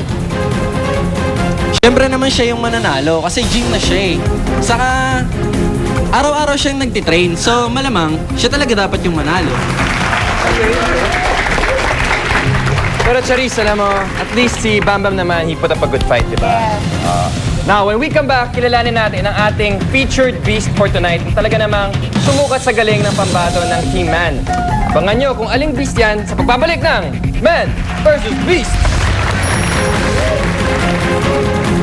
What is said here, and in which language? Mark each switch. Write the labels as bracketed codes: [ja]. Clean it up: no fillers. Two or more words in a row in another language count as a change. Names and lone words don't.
[tl] Siyempre naman siya yung mananalo kasi gym na siya eh. Saka, araw-araw siyang nagtitrain. So, malamang, siya talaga dapat yung manalo. Pero Charisse, alam mo, at least si Bam Bam naman, [en] he put up a good fight, di ba? Yes. Now, when we come back, [tl] kilalanin natin ang ating [en] featured beast for tonight. [tl] Talaga namang sumukat sa galing ng pambato ng Team Man. Abangan nyo kung aling beast yan sa pagbabalik ng Man vs. Beast!